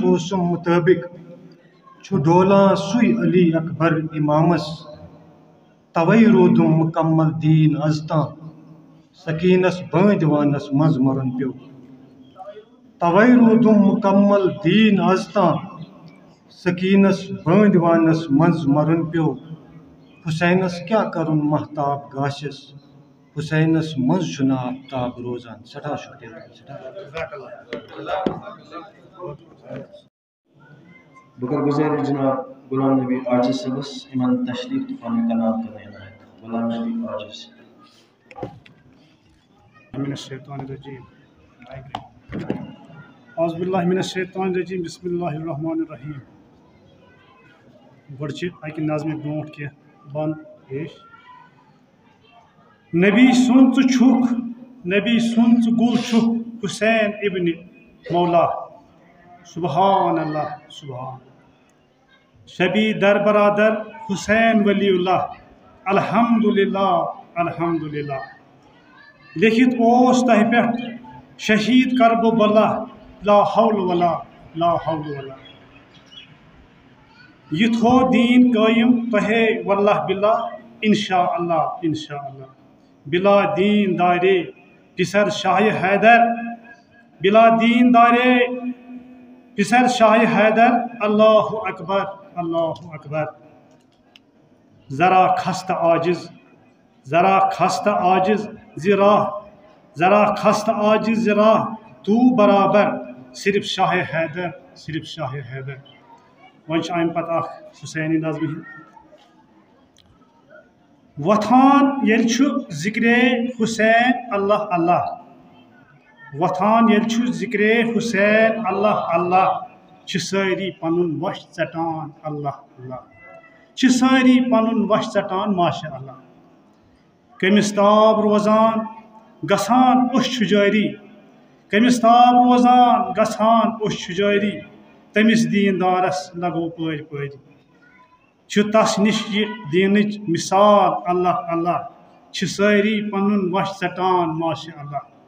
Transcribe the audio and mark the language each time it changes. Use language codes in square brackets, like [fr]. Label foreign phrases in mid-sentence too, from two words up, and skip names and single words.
[ks] اوسُم مُطٲبق چھُ ڈولان سُے علی اکبر امامس توے روٗدُم مُکمل دیٖن از تام سکیٖنس بٲنٛدِ وانس منٛز مرُن پیوٚو توے روٗدُم مُکمل دیٖن از تام سکیٖنس بٲنٛدِ وانس منٛز مرُن پیوٚو حسینس کیا کرُن مہتاب گاشس حسینس منٛز چھُنہٕ آفتاب روزان سٮ۪ٹھاہ شُکریہ بکر گزاری جناب غلام نبی عاجز صبس امن تشریف پن کلام کرنے عنایت غلام نبی عاجز [ar] من الشیطان الرجیم اعوذ باللہ من الشیطان الرجیم بسم اللہ الرحمن الرحیم [ks] گۄڈٕ چھِ اکہِ نظمہِ برونٛٹھ کینٛہہ بند پیش نبی سُنٛد ژٕ چھُکھ نبی سُنٛد ژٕ گُل چھُکھ حسین ابن مولا [ar] سبحان اللہ [ks] سبحان شبی در برادر حسین [ar] ولی اللہ الحمدللہ الحمدللہ [ks] لیکھِتھ اوس تۄہہِ پٮ۪ٹھ شہید کربو بلا [ar] لا حول ولا لا حول ولا [ks] یہ تھو دین قائم تۄہے [ar] واللہ باللہ انشاء اللہ [ks] بلا دین دارے پسر شاہ حیدر بلا دین دارے پسر شاہ حیدر [ar] اللہ اکبر [ks] ذرا خستہ عاجز راہ تو برابر صرف شاہ حیدر وۄنۍ چھِ اَمہِ پتہٕ اکھ حسینی نظمہِ وۄتھان ییٚلہِ چھُ ذِکرے حسین اللہ اللہ وۄتھان ییٚلہِ چھُ ذِکرے حسین اللہ اللہ ساری پنن وش ژٹان اللہ اللہ ساری پنن وش ژٹان [ar] ماشاء اللہ [ks] کمس تاب روزان گژھان اوٚش جاری کمس تاب روزان گژھان اوٚش جاری تمس دیندارس لگو پٲرۍ پٲرۍ تس نش یہ دینچ مثال اللہ اللہ ساری پنن وش ژٹان [ar] ماشاء اللہ